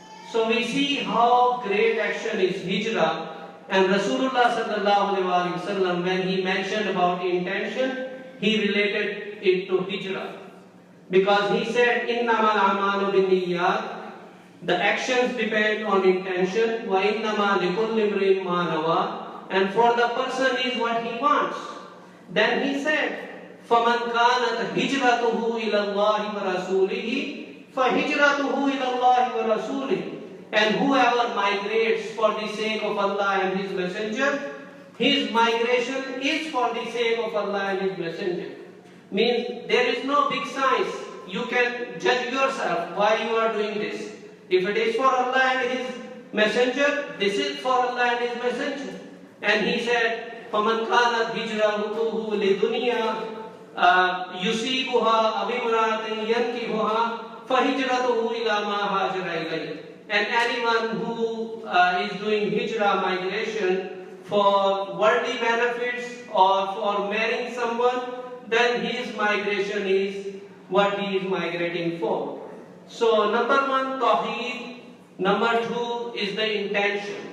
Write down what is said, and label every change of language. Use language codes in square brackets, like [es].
[en] So we see how great action is hijrah. And Rasulullah sallallahu alaihi wasallam, when he mentioned about intention, he related it to hijrah. Because he said, [ar] innamal a'malu binniyat, [en] the actions depend on intention, [ar] wa innama likulli imrin ma nawa, [en] and for the person is what he wants. Then he said, [ar] فَمَنْ كَانَتْ هِجْرَتُهُ إِلَى اللَّهِ وَرَسُولِهِ فَهِجْرَتُهُ إِلَى اللَّهِ وَرَسُولِهِ. [en] And whoever migrates for the sake of Allah and His Messenger, his migration is for the sake of Allah and His Messenger. Means there is no big science. You can judge yourself why you are doing this. If it is for Allah and His Messenger, this is for Allah and His Messenger. And he said, [ar] فَمَنْ كَانَتْ هِجْرَتُهُ لِدُنْيَا يُصِيبُهَا أَوْ امْرَأَةٍ يَنْكِحُهَا فَهِجْرَتُهُ إِلَى مَا هَاجَرَ إِلَيْهِ. [en] And anyone who is doing hijrah, migration, for worldly benefits or for marrying someone, then his migration is what he is migrating for. So number one, tawheed. Number two is the intention.